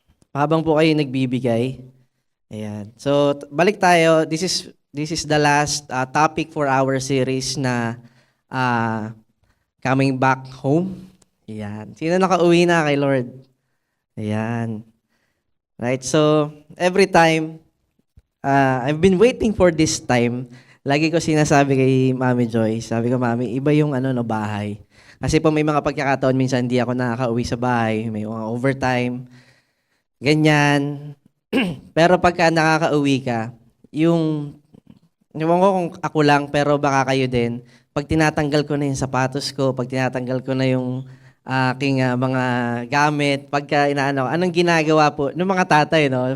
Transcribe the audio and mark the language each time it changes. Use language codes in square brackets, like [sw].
[tl] Habang po kayo nagbibigay. Ayan. So, balik tayo. [en] This is the last topic for our series na uh, coming back home. [tl] Ayan. Sino nakauwi na kay Lord? Ayan. Right? [en] So, every time, I've been waiting for this time. [tl] Lagi ko sinasabi kay Mami Joy, sabi ko, Mami, iba yung no, bahay. Kasi po may mga pagkakataon, minsan hindi ako nakaka-uwi sa bahay, may mga overtime, ganyan. Pero pagka nakaka-uwi ka, ewan ko kung ako lang, pero baka kayo din, pag tinatanggal ko na yung sapatos ko, pag tinatanggal ko na yung aking mga gamit, pagka inaano, anong ginagawa po ng mga tatay, no?